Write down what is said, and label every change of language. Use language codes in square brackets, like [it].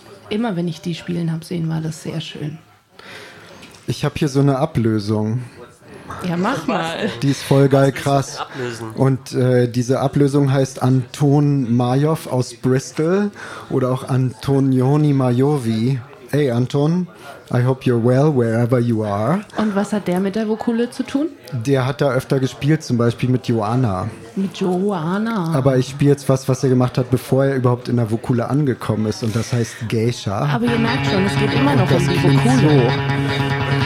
[de] Immer wenn ich die spielen habe sehen, war das sehr schön. Ich habe hier so eine Ablösung. Ja, mach mal. Die ist voll geil, krass. Und diese Ablösung heißt Anton Majow aus Bristol oder auch Antonioni Majovi. [en] Hey Anton, I hope you're well wherever you are. [de] Und was hat der mit der Vokule zu tun? Der hat da öfter gespielt, zum Beispiel mit Joanna. Mit Joanna. Aber ich spiele jetzt was, was er gemacht hat, bevor er überhaupt in der Vokule angekommen ist. Und das heißt Geisha. Aber ihr merkt schon, es geht immer noch um die Vokule. So. [en] Thank you.